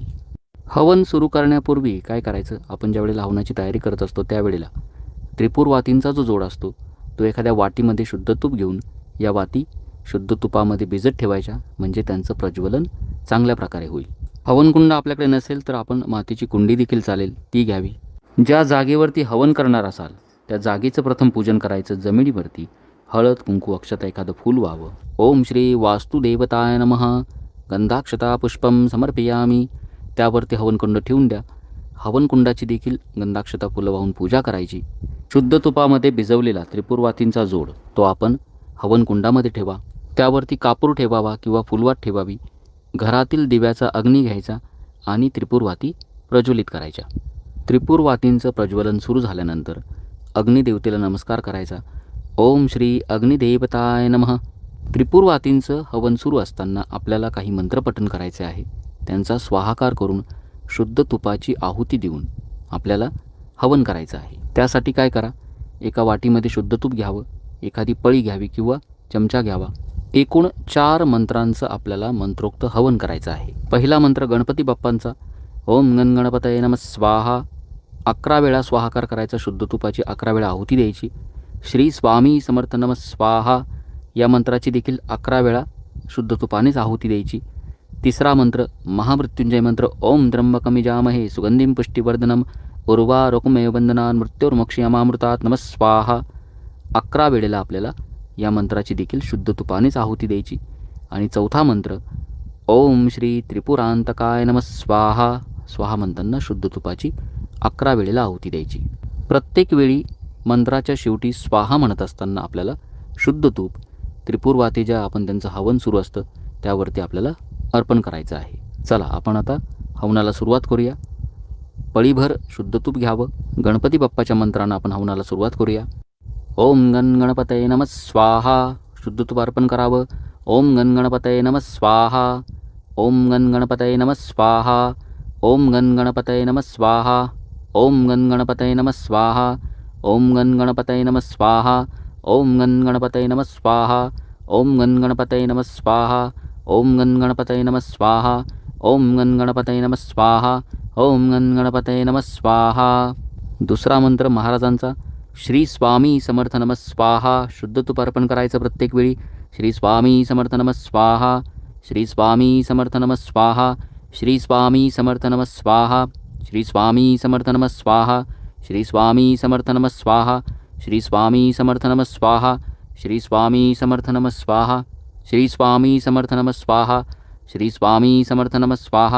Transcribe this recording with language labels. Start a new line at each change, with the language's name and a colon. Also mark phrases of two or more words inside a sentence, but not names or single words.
Marathi: हवन सुरू करण्यापूर्वी काय करायचं, आपण ज्यावेळेला हवनाची तयारी करत असतो त्यावेळेला त्रिपुर वातींचा जो जोड असतो तो एखाद्या वाटीमध्ये शुद्ध तूप घेऊन या वाती शुद्ध तुपामध्ये भिजत ठेवायच्या, म्हणजे त्यांचं प्रज्वलन चांगल्या प्रकारे होईल. हवनकुंड आपल्याकडे नसेल तर आपण मातीची कुंडी देखील चालेल, ती घ्यावी. ज्या जागेवरती हवन करणार असाल त्या जागेचं प्रथम पूजन करायचं. जमिनीवरती हळद, कुंकू, अक्षता, एखादं फूल व्हावं.
Sanskrit: ओम श्री वास्तुदेवताय नमः. गंधाक्षता पुष्पं समर्पयामी.
Marathi: त्यावरती हवनकुंड ठेवून द्या. हवनकुंडाची देखील गंधाक्षता फुलं वाहून पूजा करायची. शुद्ध तुपामध्ये भिजवलेला त्रिपुर वातींचा जोड तो आपण हवनकुंडामध्ये ठेवा. त्यावरती कापूर ठेवावा किंवा फुलवात ठेवावी. घरातील दिव्याचा अग्नी घ्यायचा आणि त्रिपुर वाती प्रज्वलित करायच्या. त्रिपुर वातींचं प्रज्वलन सुरू झाल्यानंतर अग्निदेवतेला नमस्कार करायचा.
Sanskrit: ओम श्री अग्निदेवताय नमः.
Marathi: त्रिपुर वातींचं हवन सुरू असताना आपल्याला काही मंत्रपठण करायचे आहे. त्यांचा स्वाहाकार करून शुद्ध तुपाची आहुती देऊन आपल्याला हवन करायचं आहे. त्यासाठी काय करा, एका वाटीमध्ये शुद्ध तूप घ्यावं, एखादी पळी घ्यावी किंवा चमचा घ्यावा. एकूण 4 मंत्रांचं आपल्याला मंत्रोक्त हवन करायचं आहे. पहिला मंत्र गणपती बाप्पांचा.
Sanskrit: ओम गण गणपतये नमः स्वाहा.
Marathi: 11 वेळा स्वाहाकार करायचा. शुद्ध तुपाची 11 वेळा आहुती द्यायची.
Sanskrit: श्री स्वामी समर्थ नमः स्वाहा
Marathi: या मंत्राची देखील 11 वेळा शुद्ध तुपानेच आहुती द्यायची. तिसरा मंत्र महामृत्युंजय मंत्र. ओम त्र्यंबकं यजामहे सुगंधिं पुष्टिवर्धनम् उर्वारुकमेव बंधनान् मृत्योर्मोक्षयमामृतात् नमः स्वाहा. 11 वेळेला आपल्याला या मंत्राची देखील शुद्ध तुपानेच आहुती द्यायची. आणि चौथा मंत्र
Sanskrit: ओम श्री त्रिपुरांतकाय नमः स्वाहा.
Marathi: स्वाहा म्हणताना शुद्ध तुपाची 11 वेळेला आहुती द्यायची. प्रत्येक वेळी मंत्राच्या शेवटी स्वाहा म्हणत असताना आपल्याला शुद्ध तूप त्रिपुर वाती ज्या आपण त्यांचं हवन सुरू असतं त्यावरती आपल्याला अर्पण करायचं आहे. चला आपण आता हवनाला सुरुवात करूया. पळीभर शुद्ध तूप घ्यावं. गणपती बाप्पाच्या मंत्रानं आपण हवनाला सुरुवात करूया.
Sanskrit: ओम गण गणपतये नमः स्वाहा.
Marathi: शुद्ध तूप अर्पण करावं.
Sanskrit: ओम गण गणपतये नमः स्वाहा. ओम गण गणपतये नमः स्वाहा. ओम गण गणपतये नमः स्वाहा. ओम गण गणपतये नमः स्वाहा. ओम गण गणपतये नमः स्वाहा. ओम गण गणपतये नमः स्वाहा. ओम गण गणपतये नमः स्वाहा. ओम गण गणपतये नमः स्वाहा. ओम गण गणपतये नमः स्वाहा. ओम गण गणपतये नमः स्वाहा.
Marathi: दुसरा मंत्र महाराजांचा.
Sanskrit: श्री स्वामी समर्थ नमः स्वाहा.
Marathi: शुद्ध तूप अर्पण करायचं प्रत्येक वेळी.
Sanskrit: श्री स्वामी समर्थ नमः स्वाहा. श्री स्वामी समर्थ नमः स्वाहा. श्री स्वामी समर्थ नमः स्वाहा. श्री स्वामी समर्थ नमः स्वाहा. श्री स्वामी समर्थ नमः स्वाहा. श्री स्वामी समर्थ नमः स्वाहा. श्री स्वामी समर्थ नमः स्वाहा. श्री स्वामी समर्थ नमः स्वाहा. श्री स्वामी समर्थ नमः स्वाहा.